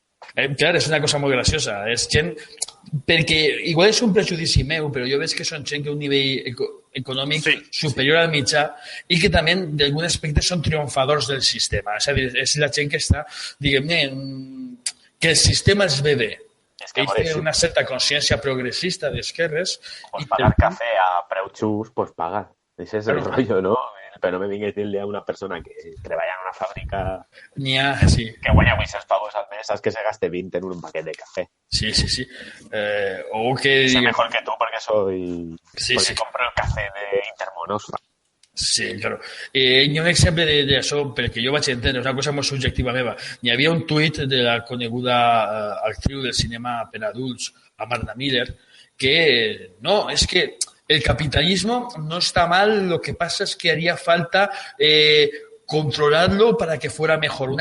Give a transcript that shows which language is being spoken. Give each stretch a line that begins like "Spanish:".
Catalan: Clar, és una cosa molt graciosa. És gent... Perquè igual és un prejudici meu, però jo veig que són gent que un nivell econòmic superior al mitjà i que també, d'algun aspecte, són triomfadors del sistema. És a dir, és la gent que està, diguem-ne, que el sistema els ve bé. Ells tenen una certa consciència progressista d'esquerres. Pues pagar cafè a preu just, pues paga. Ese és el rollo, no? Però no me vinguis a dir-li a una persona que treballa en una fàbrica que guanya 800 pavos al mes, saps que se gaste 20 en un paquet de café. Sí. O que...
Spanish: Sé mejor que tú porque soy... porque compro el café de Intermonosa. Sí, claro.
Catalan: Hi ha un exemple d'això, perquè jo vaig entendre, és una cosa molt subjectiva meva. Hi havia un tuit de la coneguda actriu del cinema per adults, Amanda Miller, que no, és que
Spanish: el capitalismo no está mal, lo que pasa es que haría falta controlarlo para que fuera mejor.